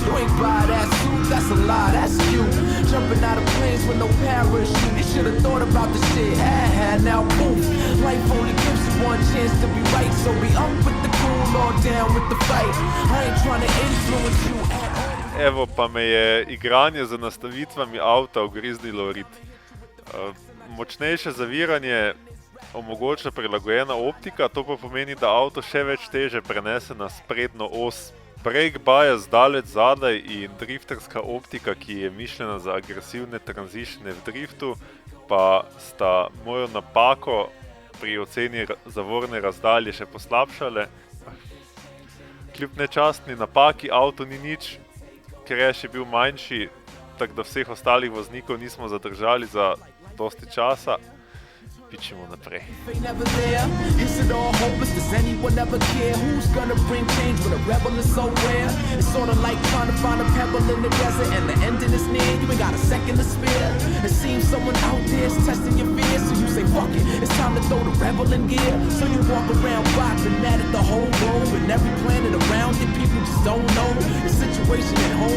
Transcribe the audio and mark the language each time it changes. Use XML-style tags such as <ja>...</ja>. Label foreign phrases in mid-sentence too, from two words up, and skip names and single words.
<en>You ain't buy that suit, that's a lie, that's you. Jumping out of planes with no parachute. You should've thought about the shit. Now poof. Life only gives you one chance to be right. So be up with the cool or down with the fight. I ain't trying to influence you at all.</en> <sl>Evo pa me je igranje z nastavitvami avta ugriznilo rit. Močnejše zaviranje omogoča prilagojena optika, to pa pomeni, da avto še več teže prenese na sprednjo os.</sl> <en>Brake bias</en> <sl>daleč zadaj in drifterska optika, ki je mišljena za agresivne tranzitione v driftu, pa sta mojo napako pri oceni zavorne razdalje še poslabšale. Kljub nečastni napaki avto ni nič, crash je bil manjši, tako da vseh ostalih voznikov nismo zadržali za dosti časa. Pičimo naprej.</sl> <en>Ain't never there. Is it all hopeless? Does anyone ever care? Who's gonna bring change when a rebel is so rare? It's sorta like trying to find a pebble in the desert and the ending is near. You ain't got a second to spare. It seems someone out there is testing your fears, so you say fuck it. It's time to throw the rebel in gear. So you walk around bopping at it the whole road, and every planet around you, people just don't know the situation at home.</en>